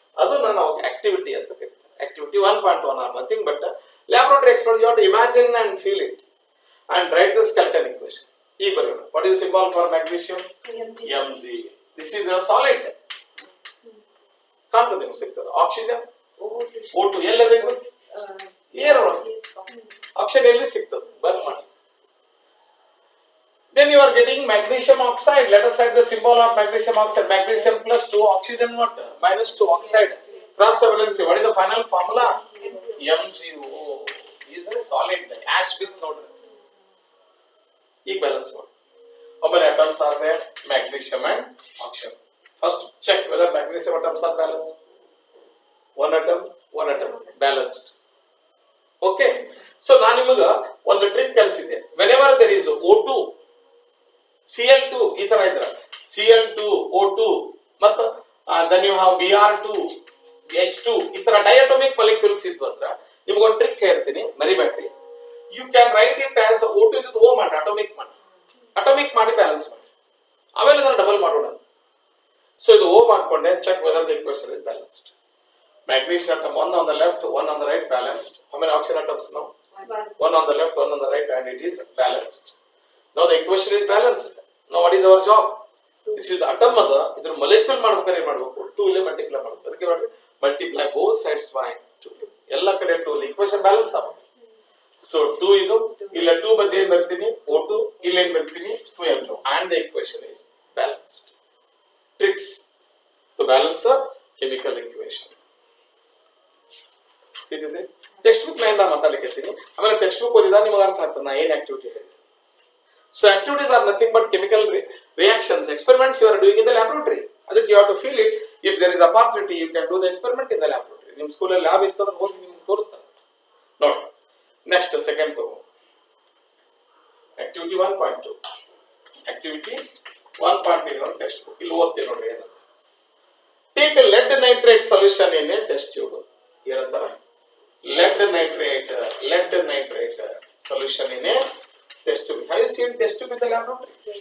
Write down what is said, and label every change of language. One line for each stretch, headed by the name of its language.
Kannada: ಅದು ನಾನು ಆಕ್ಟಿವಿಟಿ ಅಂತ ಕರೀತಾರೆ.
English: Activity 1.1 are nothing but laboratory experiment you have to imagine and feel it and write the skeleton equation.
Kannada: ಈಗ ಬರೆಯೋಣ.
English: What is symbol for magnesium? Mg. This is a solid.
Kannada: ಕಾಣ್ತದೆ ನಿಮ್ಗೆ ಸಿಗ್ತದೆ. Oxygen O2 ಎಲ್ಲದೆ air oxygen ಎಲ್ಲಿ ಸಿಗ್ತದೆ? Burn ಮಾಡಿ.
English: Then you are getting magnesium oxide. Let us write the symbol of magnesium oxide. Magnesium plus 2, oxygen what? Minus 2 oxide. Cross the valency. What is the final formula? MgO. Is a solid ash with node. Balance one. How many atoms are there? Magnesium and oxygen. First check whether magnesium atoms are balanced. One atom balanced. Okay.
Kannada: So ನಾನು ನಿಮಗೆ ಒಂದು trick ಕಲಿಸಿದ್ದೆ.
English: Whenever there is O2, Cl2
Kannada: ಈ ತರ ಇದ್ರ Cl2, O2 ಮತ್ತು
English: then you have Br2, H2
Kannada: ಈ ತರ ಡೈಅಟೋಮಿಕ್ molecules ಇದ್ವು ಅಂದ್ರೆ ನಿಮಗೆ ಒಂದು ಟ್ರಿಕ್ ಹೇಳ್ತೀನಿ, ಮರಿಬೇಡ್ರಿ.
English: you can write it as O2
Kannada: ಇದು O ಮಾಡಿ ಅಟೋಮಿಕ್ ಮಾಡಿ ಬ್ಯಾಲೆನ್ಸ್ ಮಾಡಿ, ಆಮೇಲೆ ಅದನ್ನ ಡಬಲ್ ಮಾಡೋಣ ಅಂತ. ಸೊ ಇದು O ಮಾಡ್ಕೊಂಡೆ.
English: Check whether the equation is balanced. Magnesium atom, one on the left, one on the right, balanced. How many oxygen atoms now? One on the left, one on the right, and it is balanced. Now the equation is balanced. Now what is our job? This is the atom mother.
Kannada: Idru molecule madಬೇಕಾದ್ರೆ ಏನು ಮಾಡಬೇಕು? 2 ಇಲ್ಲಿ multiply ಮಾಡಬೇಕು. ಅದಕ್ಕೆ ಮಾಡಿ multiply
English: both sides by 2.
Kannada: ಎಲ್ಲ ಕಡೆ 2 ಇಲ್ಲಿ equation balance ಆಗಬೇಕು. So 2 ಇದು ಇಲ್ಲ 2 ಮಧ್ಯೆ ಏನು ಬರ್ತೀನಿ? O2 ಇಲ್ಲಿ ಏನು ಬರ್ತೀನಿ?
English: 2M2 and the equation is balanced. Tricks to balance a chemical equation.
Kannada: Text book line ಮಾತಾಡ್ಲಿಕ್ಕೆ ಆಮೇಲೆ ಟೆಕ್ಸ್ಟ್ ಬುಕ್ ಓದಿದಾಗ ನಿಮಗೆ ಅರ್ಥ ಆಗ್ತದೆ ನಾ ಏನ್ ಆಕ್ಟಿವಿಟಿ ಹೇಳಿದೆ.
English: So activities are nothing but chemical reactions, experiments you are doing in the laboratory. ಅದಕ್ಕೆ you have to feel it. If there is opportunity you can do the experiment in the laboratory.
Kannada: ನಿಮ್ಮ ಸ್ಕೂಲಲ್ಲಿ lab ಇರ್ತದ್ರೆ ಹೋಗಿ ನಿಮ್ಗೆ ತೋರಿಸ್ತಾರೆ ನೋಡಿ. Next second ತಗೋ activity 1.2. Activity 1.2 text book ಇಲ್ಲಿ ಓದ್ತೀವಿ ನೋಡ್ರಿ. ಏನಂತ
English: Take lead nitrate solution in a test tube.
Kannada: ಏನಂತಾರೆ?
English: lead nitrate solution in a test tube. Have you seen test tube in the laboratory?